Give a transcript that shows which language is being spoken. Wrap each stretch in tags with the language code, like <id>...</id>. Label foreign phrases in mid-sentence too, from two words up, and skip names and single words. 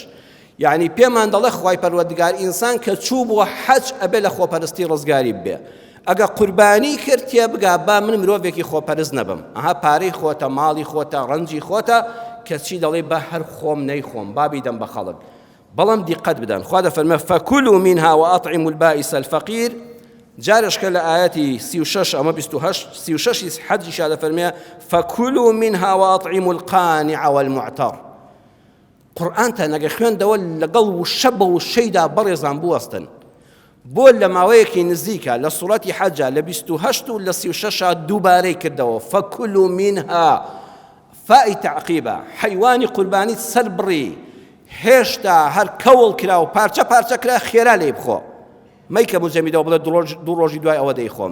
<ckb>یعنی پێمان دەڵێ خوای پەروەردگار ئینسان کە چوو بۆ حەج ئەبێ لە خۆپەرستی ڕزگاری بێ. ئەگە قوربانی کرد تێبگا با من مرۆڤێکی خۆپەرست نەبم، ئەها پارەی خۆتە، ماڵی خۆتە، ڕەنجی خۆتە، کەچی دەڵێ بە هەر خۆم نەیخۆم، بابی دەم بە خەڵک. بەڵام دیقەت بدەن، خوا دەفەرمێ</ckb> <ar>فەکولوا منها وأطعموا البائس الفقير.</ar> <ckb>جارش کە لە ئاەتی 36 ئەمە 26 حەجیشا دەفەرمێ</ckb> <ar>فەکولوا منها وأطعموا القانع والمعتر.</ar> <ckb>قورئانتە نەگە خوێندەوە لەگەڵ وشە بە وشەیدا بەڕێزان بوەستن بۆ لە ماوەیەکی نزیکە لە سوورەتی حەجە لە 28 و لە 36 دووبارەی کردەوە</ckb> <ar>فەکولوا منها.</ar> <ckb>فائی تعقیبە، حەیوانی قوربانی سەر بڕی، هێشتا هەر کەوڵ کرا و پارچە پارچە کرا خێرا لێ بخۆ، مەیکە مجەمیدەوە بڵێ 2 ڕۆژی دوای ئەوە دەیخۆم.</ckb>